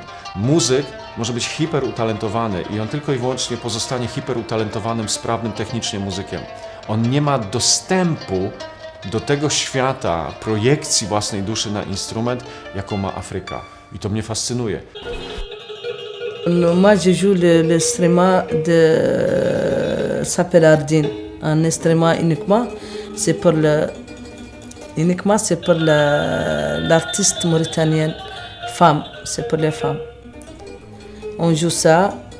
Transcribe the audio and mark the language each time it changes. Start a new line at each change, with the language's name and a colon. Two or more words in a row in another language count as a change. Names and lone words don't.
Polish: Muzyk może być hiperutalentowany i on tylko i wyłącznie pozostanie hiperutalentowanym, sprawnym technicznie muzykiem. On nie ma dostępu do tego świata projekcji własnej duszy na instrument, jaką ma Afryka. I to mnie fascynuje.
French: Moi, je joue l'instrument s'appelle Ardin. Un instrument uniquement, c'est pour l'artiste mauritanienne femme. C'est pour les femmes. On joue ça.